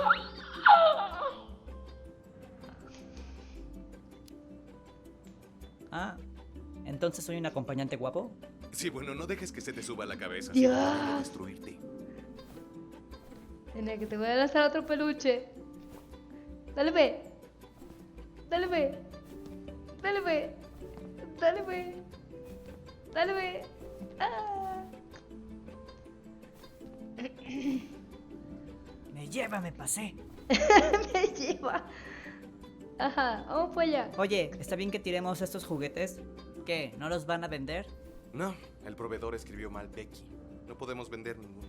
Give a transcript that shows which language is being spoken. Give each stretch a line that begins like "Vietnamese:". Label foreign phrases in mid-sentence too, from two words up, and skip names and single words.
Spanish: Ah, ¿entonces soy un acompañante guapo? Sí, bueno, no dejes que se te suba a la cabeza. Dios. Si no, puedo destruirte. Nena, que te voy a lanzar otro peluche. Dale pe. Dale pe. Dale pe. Dale pe. Dale pe. Ah. Me lleva, me pasé. Me lleva. Ajá, vamos para allá. Oye, ¿está bien que tiremos estos juguetes? ¿Qué? ¿No los van a vender? No, el proveedor escribió mal Becky. No podemos vender ninguno.